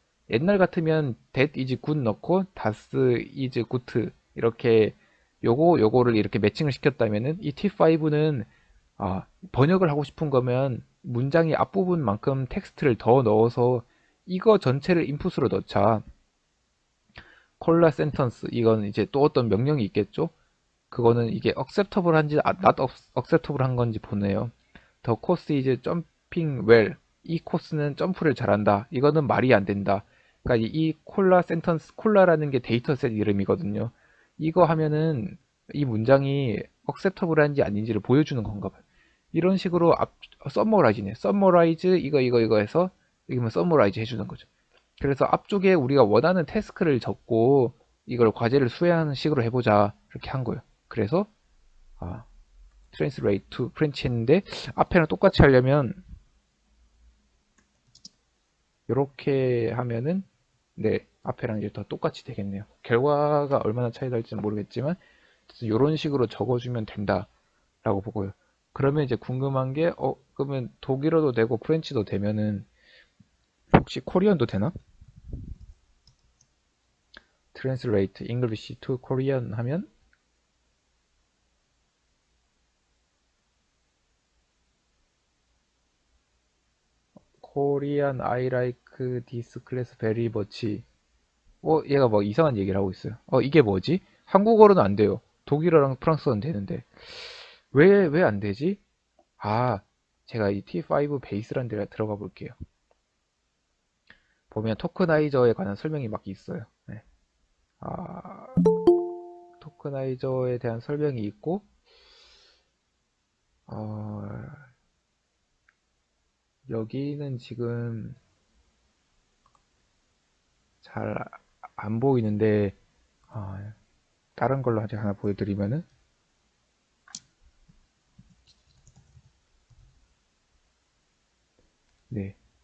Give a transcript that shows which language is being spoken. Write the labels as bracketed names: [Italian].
[Korean] 옛날 같으면 [English] that is good [Korean] 넣고 [German] das is good [Korean] 이렇게 요거를 이렇게 매칭을 시켰다면은 이 T5는 번역을 하고 싶은 거면 문장의 앞부분만큼 텍스트를 더 넣어서 이거 전체를 인풋으로 넣자. 콜라 센턴스 이건 이제 또 어떤 명령이 있겠죠? 그거는 이게 acceptable 한지 not acceptable 한 건지 보네요. [English] The course is jumping well. [Korean] 이 코스는 점프를 잘한다. 이거는 말이 안 된다. 그러니까 이 콜라 센턴스, 콜라라는 게 데이터셋 이름이거든요. 이거 하면은 이 문장이 acceptable한지 아닌지를 보여주는 건가 봐요. 이런 식으로 서머라이즈네. 서머라이즈 이거 해서 이거면 서머라이즈 해주는 거죠. 그래서 앞쪽에 우리가 원하는 태스크를 적고 이걸 과제를 수행하는 식으로 해보자. 이렇게 한 거예요. 그래서 아, [English] translate to French [Korean] 했는데 앞에랑 똑같이 하려면 이렇게 하면은 네 앞에랑 이제 더 똑같이 되겠네요. 결과가 얼마나 차이 날지는 모르겠지만 이런 식으로 적어주면 된다라고 보고요. 그러면 이제 궁금한 게 그러면 독일어도 되고 프렌치도 되면은 혹시 코리안도 되나? [English] Translate English to Korean [Korean] 하면 [English] Korean I like this class very much. [Korean] 얘가 뭐 이상한 얘기를 하고 있어요. 이게 뭐지? 한국어로는 안 돼요. 독일어랑 프랑스어는 되는데. 왜 안 되지? 아, 제가 이 T5 베이스라는 데를 들어가 볼게요. 보면 토크나이저에 관한 설명이 막 있어요. 네. 아, 토크나이저에 대한 설명이 있고, 어, 여기는 지금 잘 안 보이는데, 다른 걸로 아직 하나 보여드리면은, 네.